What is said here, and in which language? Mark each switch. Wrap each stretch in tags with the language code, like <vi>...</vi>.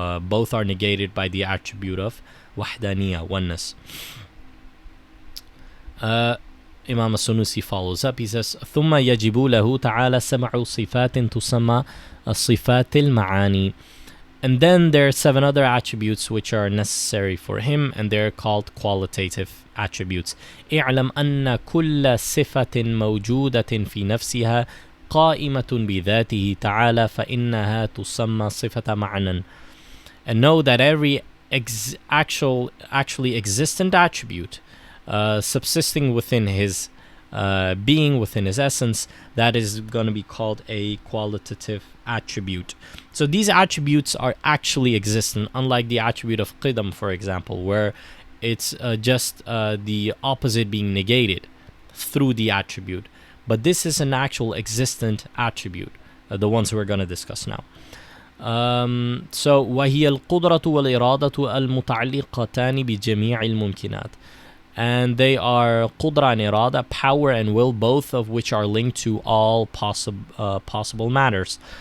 <en>Both are negated by the attribute of wahdaniyah, oneness. Imam as-Sunusi follows up. He says,</en> <ar>ثم يجب له تعالى سبع صفات تسمى صفات المعاني.</ar> <en>And then there are 7 other attributes which are necessary for him, and they're called qualitative attributes.</en> <ar>اعلم أن كل صفة موجودة في نفسها قائمة بذاته تعالى فإنها تسمى صفة معنى.</ar> <en>And know that every actually existent attribute subsisting within his being, within his essence, that is going to be called a qualitative attribute. So these attributes are actually existent, unlike the attribute of qidam, for example, where it's just the opposite being negated through the attribute. But this is an actual existent attribute, the ones we're going to discuss now. So</en> <ar>وهي القدرة والإرادة المتعلقتان بجميع الممكنات.</ar> <en>And they are qudra and irada, power and will, both of which are linked to all possible matters.</en>